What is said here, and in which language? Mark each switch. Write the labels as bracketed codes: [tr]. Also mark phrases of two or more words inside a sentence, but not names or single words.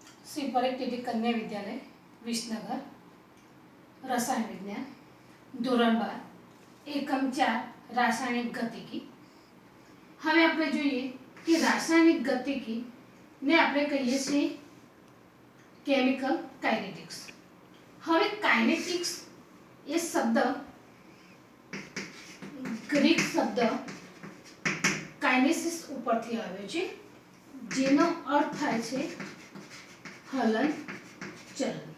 [gu] શ્રી પરેખ ટીટી કન્યા વિદ્યાલય વિસનગર રસાયન વિજ્ઞાન ધોરણ 12 એકમ 4 રાસાયણિક ગતિકી। હવે આપણે જોઈએ કે રાસાયણિક ગતિકી ને આપણે કહીએ છીએ [en] chemical kinetics. [gu] હવે કાઇનેટિક્સ એ શબ્દ ગ્રીક શબ્દ કાઇનેસિસ ઉપરથી આવ્યો છે, જેનો અર્થ થાય છે હલન ચલન।